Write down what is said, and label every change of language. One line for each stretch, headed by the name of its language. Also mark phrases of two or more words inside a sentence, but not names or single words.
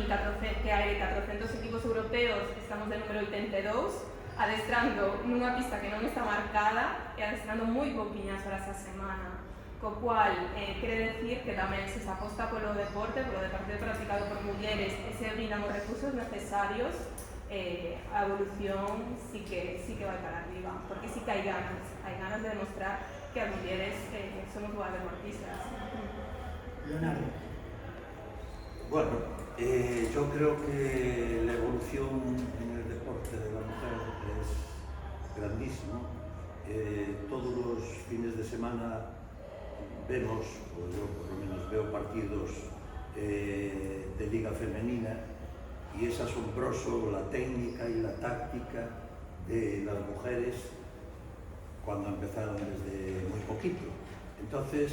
Galician: que hai de 400 equipos europeos, estamos de número 82, adestrando nunha pista que non está marcada e adestrando moi pouquiñas horas a semana, co cual quere decir que tamén se aposta polo deporte, polo deporte practicado por mulleres e se brindan os recursos necesarios, a evolución sí que vai para arriba, porque sí que hai ganas de demostrar que as mulleres somos boas deportistas. Leonardo.
Spanish: Bueno, yo creo que la evolución en el deporte de la mujer es grandísimo. Todos los fines de semana vemos, o yo por lo menos veo partidos de liga femenina y es asombroso la técnica y la táctica de las mujeres cuando empezaron desde muy poquito.